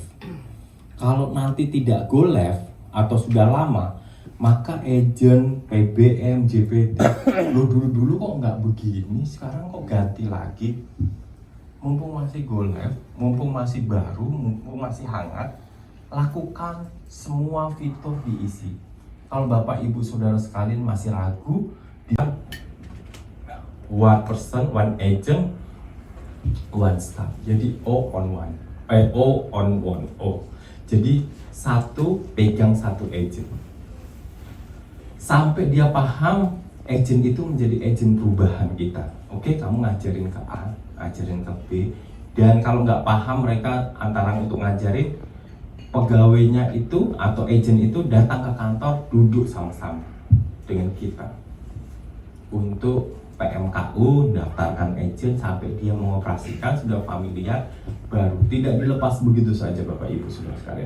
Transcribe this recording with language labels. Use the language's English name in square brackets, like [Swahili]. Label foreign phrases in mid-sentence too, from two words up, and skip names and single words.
[Indonesian] Kalau nanti tidak [English] go live [Indonesian] atau sudah lama, maka agent, PBM, JPT, dulu kok nggak begini, sekarang kok ganti lagi. Mumpung masih [English] go live, [Indonesian] mumpung masih baru, mumpung masih hangat, lakukan semua fitur diisi. Kalau Bapak Ibu Saudara sekalian masih ragu, dia [English] one person, one agent, one staff. Jadi O on one, O on one, O. [Indonesian] Jadi satu pegang satu agent. Sampai dia paham agent itu menjadi agent perubahan kita. Oke, kamu ngajarin ke A, ngajarin ke B, dan kalau nggak paham mereka antara untuk ngajarin, pegawainya itu atau agent itu datang ke kantor, duduk sama-sama dengan kita untuk PMKU, daftarkan agent sampai dia mengoperasikan, sudah familiar, baru tidak dilepas begitu saja Bapak Ibu Saudara sekalian.